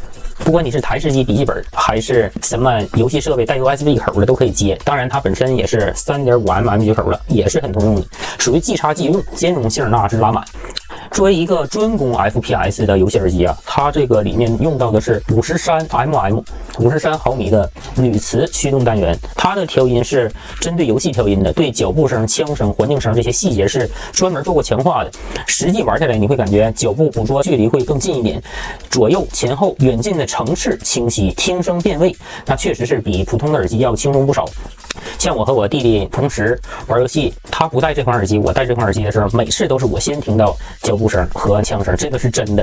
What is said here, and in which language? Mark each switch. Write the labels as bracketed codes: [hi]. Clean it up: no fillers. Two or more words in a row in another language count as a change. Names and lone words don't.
[zh] 不管你是台式机、笔记本还是什么游戏设备带 USB 口的都可以接，当然它本身也是 3.5mm 接口的，也是很通用的，属于即插即用，兼容性那是拉满。作为一个专攻 FPS 的游戏耳机啊，它这个里面用到的是 53mm 毫米的铝磁驱动单元，它的调音是针对游戏调音的，对脚步声、枪声、环境声这些細節是專門做過強化的。實際玩下來，你會感覺腳步捕捉距離會更近一點，左右前後遠近的層次清晰，聽聲辨位，那確實是比普通的耳機要輕鬆不少。像我和我弟弟同時玩遊戲，他不戴這款耳機，我戴這款耳機的時候，每次都是我先聽到腳步聲和槍聲，這個是真的。